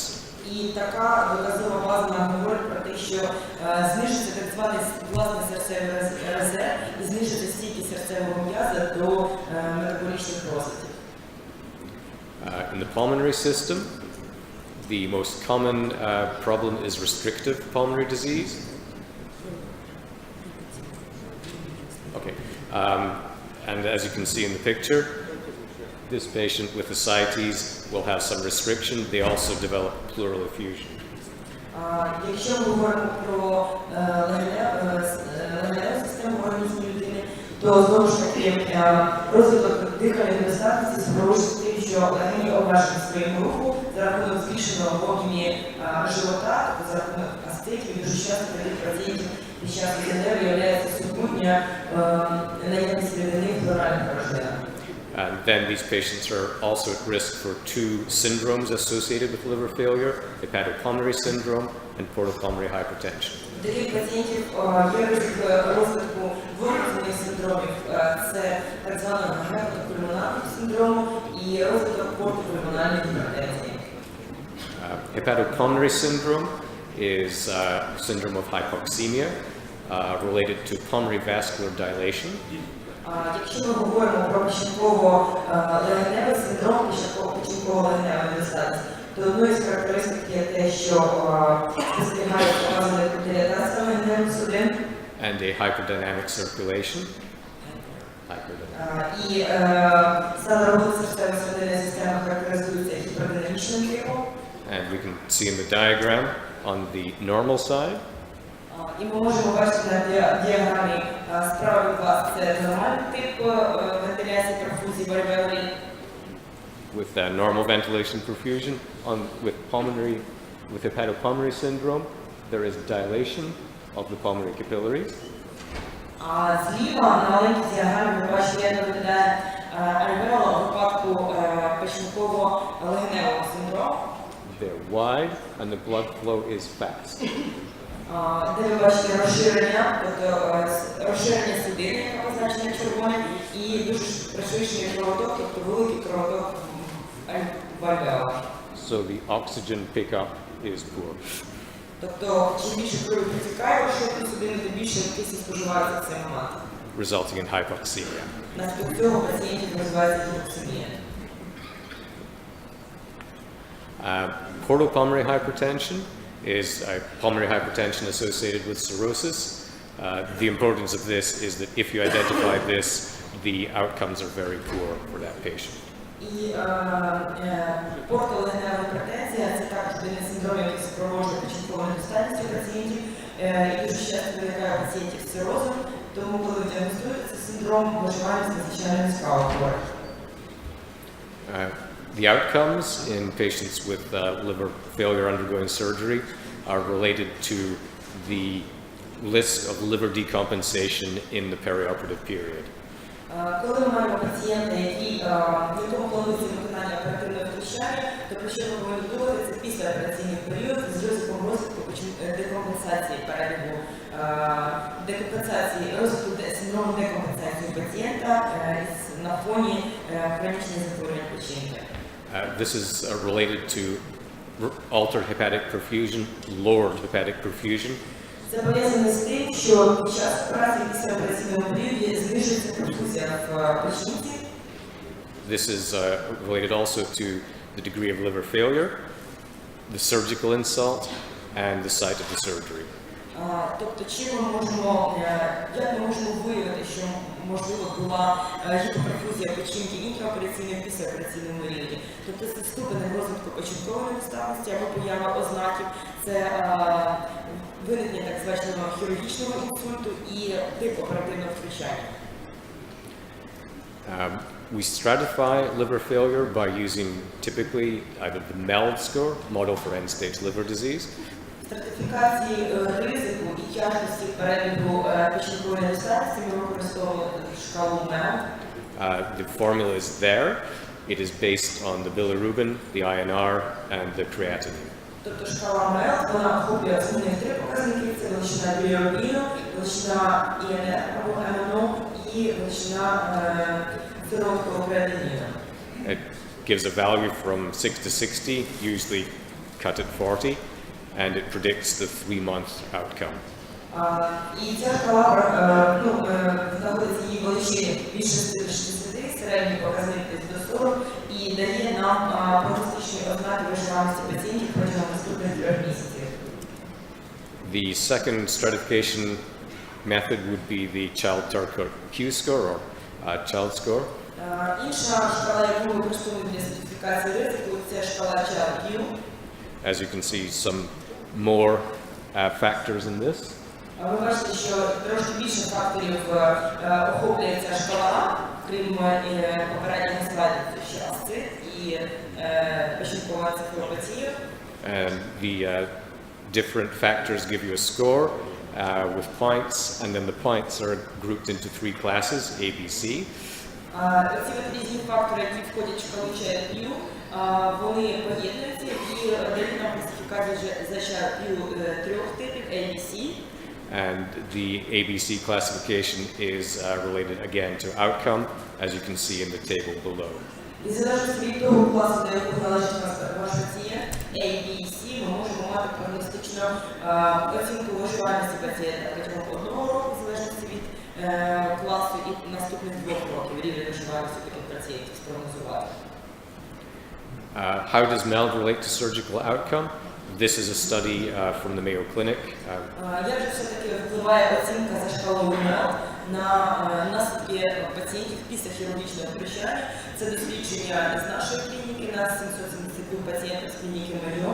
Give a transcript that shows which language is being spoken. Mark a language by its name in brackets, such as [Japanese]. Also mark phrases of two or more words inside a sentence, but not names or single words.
[Ukrainian] І така доказова база нам говорить про те, що знижиться так званий власний серцевий резерв і знижиться стійкість серцевого м'яза до метаболічних розладів. [English] In the pulmonary system, the most common problem is restrictive pulmonary disease. Okay, and as you can see in the picture, this patient with ascites will have some restriction. They also develop pleural effusion. [Ukrainian] Якщо ми говоримо про легеневу систему організму людини, то знову ж таки розвиток дихальної недостатності супроводжується тим, що легені обмежені в своєму руху за рахунок збільшеного в об'ємі живота, тобто за рахунок аститів, і дуже часто таких пацієнтів під час легеневі являється супутня наявність рідини в плевральних порожнинах. [English] And then these patients are also at risk for two syndromes associated with liver failure, hepatopulmonary syndrome and portopulmonary hypertension. [Ukrainian] Таких пацієнтів є ризик розвитку виразних синдромів. Це так званого гепатопульмонарного синдрому і розвиток портопульмональної гіпертензії. [English] Hepatopulmonary syndrome is a syndrome of hypoxemia related to pulmonary vascular dilation. [Ukrainian] Якщо ми говоримо про печінково-легеневий синдром, печінково-легеневої недостатності, то одною з характеристик є те, що спостерігається показаний дилатація легеневих судин [English] And a hyperdynamic circulation. [Ukrainian] І саме робота серцевої судинної системи характеризується гіпердинамічним типом. [English] And we can see in the diagram on the normal side. [Ukrainian] І ми можемо бачити на діаграмі справа від вас це нормальний тип вентиляції перфузії вальвеолі. [English] With normal ventilation perfusion, with hepatopulmonary syndrome, there is dilation of the pulmonary capillaries. [Ukrainian] А зліва на маленькій діаграмі ви бачите, як виглядає альвеола у випадку печінково-легеневого синдрому. [English] They're wide and the blood flow is fast. [Ukrainian] Де ви бачите розширення, тобто розширення судини, яка позначена червоним, і дуже пришвидшений кровоток, тобто великий кровоток в альвеолах. [English] So the oxygen pickup is poor. [Ukrainian] Тобто, чим більше крові протікає розширення судини, тим більше кисень споживається в цей момент. [English] Resulting in hypoxemia. [Ukrainian] Наслідок цього пацієнтів називається гіпоксемія. [English] Portopulmonary hypertension is pulmonary hypertension associated with cirrhosis. The importance of this is that if you identify this, the outcomes are very poor for that patient. [Ukrainian] І портолегенева гіпертензія – це також один із синдромів, який супроводжує печінкову недостатність у пацієнтів. І дуже часто виникає у пацієнтів з цирозом, тому коли діагностуєте цей синдром, виживаність надзвичайно низька у хворих. [English] The outcomes in patients with liver failure undergoing surgery are related to the risk of liver decompensation in the perioperative period. [Ukrainian] Коли ми маємо пацієнта, якому планується виконання оперативного втручання, то про що ми повинні думати, це післяопераційний період з ризиком розвитку декомпенсації перебігу, розвитку синдрому декомпенсації пацієнта на фоні хронічних захворювань печінки. [English] This is related to altered hepatic perfusion, lowered hepatic perfusion. [Ukrainian] Це пов'язано з тим, що під час операції після операційного періоду знижується перфузія в печінці. [English] This is related also to the degree of liver failure, the surgical insult, and the site of the surgery. [Ukrainian] Тобто, як ми можемо виявити, що можливо була гіпоперфузія печінки інтраопераційної і післяопераційному рівні. Тобто це ступені розвитку печінкової недостатності або поява ознаків, це виникнення так званого хірургічного інсульту і тип оперативного втручання. [English] We stratify liver failure by using typically either the MELD score, Model for End-Stage Liver Disease. [Ukrainian] Стратифікації ризику і тяжкості перебігу печінкової недостатності ми використовуємо шкалу MELD. [English] The formula is there. It is based on the bilirubin, the INR, and the creatinine. [Ukrainian] Тобто шкала MELD, вона охоплює основних три показники, це величина білірубіну, величина ІНР або МНО і величина сироваткового креатиніну. [English] It gives a value from 6 to 60, usually cut at 40, and it predicts the 3-month outcome. [Ukrainian] І ця шкала знаходиться її величині від 60, середній показник до 40, і дає нам прогностичні ознаки виживаності пацієнтів протягом наступних 3 місяців. [English] The second stratification method would be the Child-Turco Q-score, or child score. [Ukrainian] Інша шкала, яку ми використовуємо для стратифікації ризику, це шкала Child-Q. [English] As you can see, some more factors in this. [Ukrainian] Ви бачите, що трошки більше факторів охоплює ця шкала, крім попереднього слайду, це ще астит і печінкова енцефалопатія. [English] And the different factors give you a score with points, and then the points are grouped into 3 classes, A, B, C. [Ukrainian] Ці різні фактори, які входять в шкалу Child-Q, вони поєднуються і дають нам класифікацію за Child-Q 3 типів A, B, C. [English] And the ABC classification is related again to outcome, as you can see in the table below. [Ukrainian] І залежно від того класу, до якого належить ваш пацієнт, A, B, C, ми можемо мати прогностичну оцінку виживаності пацієнта протягом 1 року, в залежності від класу, і наступних 2 років рівень виживаності таких пацієнтів спрогнозувати. [English] How does MELD relate to surgical outcome? This is a study from the Mayo Clinic. [Ukrainian] Як же все-таки впливає оцінка за шкалою MELD на наслідки пацієнтів після хірургічного втручання? Це дослідження з нашої клініки на 772 пацієнтів з клініки Mayo.